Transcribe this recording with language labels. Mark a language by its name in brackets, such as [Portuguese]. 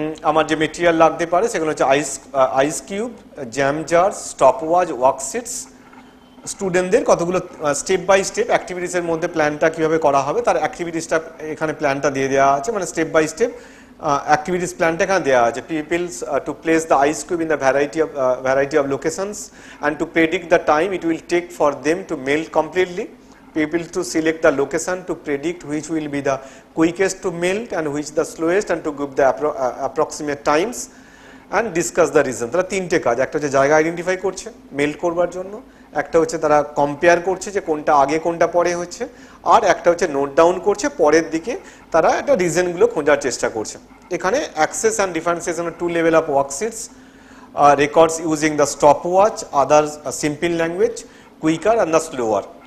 [Bangla] আমার যে মেটেরিয়াল লাগতে পারে সেগুলো হচ্ছে ice cube, jam jar, stop watch, ওয়ার্কশিটস। স্টুডেন্টদের কতগুলো স্টেপ বাই স্টেপ অ্যাক্টিভিটিসের মধ্যে প্ল্যানটা কীভাবে করা হবে তার অ্যাক্টিভিটিসটা এখানে প্ল্যানটা দিয়ে দেওয়া আছে, মানে [English] step by step activities plan [Bangla] টা এখানে দেওয়া আছে। [English] Pupils to place the ice cube in the variety of locations and to predict the time it will take for them to melt completely. Pupils to select the location to predict which will be the quickest to melt and which the slowest, and to give the approximate times and discuss the reason. [Bangla] তারা তিনটে কাজ, একটা হচ্ছে জায়গা identify করছে melt করবার জন্য, একটা হচ্ছে তারা কম্পেয়ার করছে যে কোনটা আগে কোনটা পরে হচ্ছে, আর একটা হচ্ছে নোট ডাউন করছে পরের দিকে তারা একটা রিজনগুলো খোঁজার চেষ্টা করছে। এখানে [English] Access and ডিফারেন্সিয়েশনের 2 level of worksheets, records using the stopwatch, other simple language, quicker and the slower.